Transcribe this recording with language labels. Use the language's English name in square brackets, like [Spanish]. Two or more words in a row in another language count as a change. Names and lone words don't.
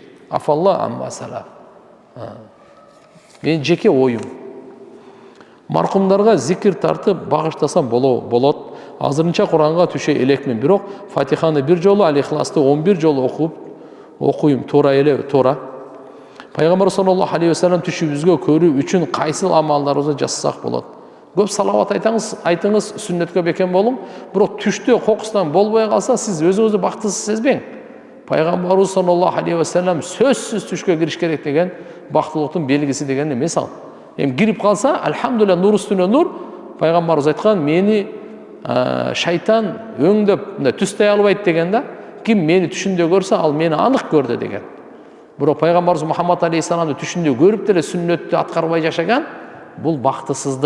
[Kyrgyz] Афалла амма салам. Менин жеке оюм. Маркумдарга зикир тартып багыштасам болот. Азырынча Куранга түшө элекмин, бирок Фатиханы бир жолу, Ал-Ихласты 11 жолу окуйм, туура эле, туура. Пайгамбар [Arabic] صلى الله عليه وسلم [Kyrgyz] түшүбүзгө көрүү үчүн кайсыл амалдарыбызды жасасак болот? Көп салават айтыңыз, сүннөткө бекем болуң. Бирок түштө кокустан болбой калса, сиз өзүңүздү бактысыз сезбең. Пайгамбарыбыз [Arabic] صلى الله عليه وسلم [Kyrgyz] сөзсүз түшкө кириш керек деген бактылыктын белгиси деген эмес ал. Эми кирип калса, алхамдулилля, нур үстүнө нур. Пайгамбарыбыз айткан, мени шайтан өңдөп түстөй албайт деген да. Ким мени түшүндө көрсө, ал мени анык көрдү деген. Бирок пайгамбарыбыз Мухаммад алейхиссаламды түшүндө көрүп деле сүннөттү аткарбай жашаган, бул бактысыздык.